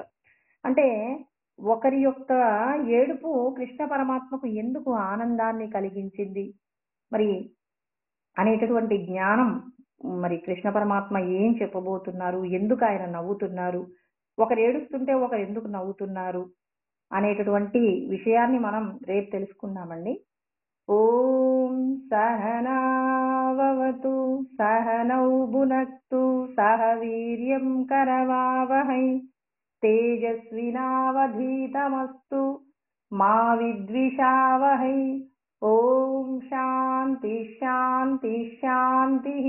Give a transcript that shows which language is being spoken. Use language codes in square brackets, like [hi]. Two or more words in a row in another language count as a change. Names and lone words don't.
[te] అంటే ఒకరి యొక్క ఏడుపు కృష్ణ పరమాత్మకు ఎందుకు ఆనందాన్ని కలిగించింది మరి అనేటటువంటి జ్ఞానం, మరి కృష్ణ పరమాత్మ ఏం చెప్పబోతున్నారు, ఎందుకు ఆయన నవ్వుతున్నారు, ఒకరు ఏడుస్తుంటే ఒకరు ఎందుకు నవ్వుతున్నారు అనేటటువంటి విషయాన్ని మనం రేపు తెలుసుకుందామండి. [sa] ॐ सहना सहनाववतु सहनौ भुनक्तु सह वीर्यं करवावहै तेजस्विनावधीतमस्तु मा विद्विषावहै। ओम शांति शांति शांतिः।